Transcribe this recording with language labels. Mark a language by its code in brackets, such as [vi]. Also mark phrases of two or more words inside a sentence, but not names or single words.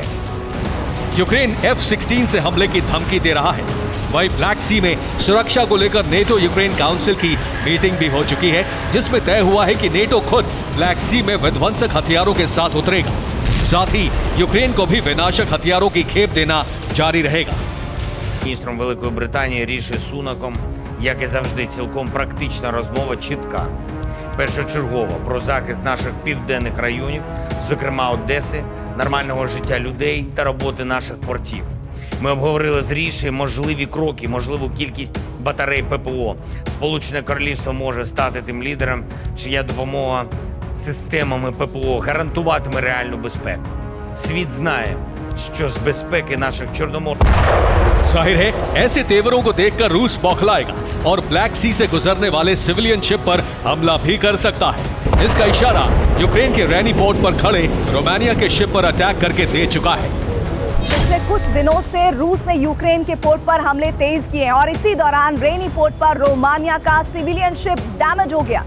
[hi] यूक्रेन F-16 से हमले की धमकी दे रहा है। वहीं ब्लैक सी में सुरक्षा को लेकर नेटो यूक्रेन काउंसिल की मीटिंग भी हो चुकी है, जिसमें तय हुआ है कि नेटो खुद ब्लैक सी में विध्वंसक हथियारों के साथ उतरेगा। साथ ही यूक्रेन को भी विनाशक हथियारों की खेप देना जारी रहेगा। [uk] Міністром Великої Британії Ріші Сунаком, як і завжди, цілком практична розмова, чітка. Першочергово про захист наших південних районів, зокрема Одеси, нормального життя людей та роботи наших портів. Ми обговорили з Ріші можливі кроки, можливу кількість батарей ППО. Сполучене Королівство може стати тим лідером, чия допомога системами ППО гарантуватиме реальну безпеку. Світ знає, що з безпеки наших чорноморських [hi] जाहिर है, ऐसे तेवरों को देखकर रूस बौखलाएगा और ब्लैक सी से गुजरने वाले [en] civilian ship [hi] पर हमला भी कर सकता है। इसका इशारा यूक्रेन के रैनी पोर्ट पर खड़े रोमानिया के शिप पर अटैक करके दे चुका है। पिछले कुछ दिनों से रूस ने यूक्रेन के पोर्ट पर हमले तेज किए हैं और इसी दौरान रेनी पोर्ट पर रोमानिया का [en] civilian ship damage [hi] हो गया।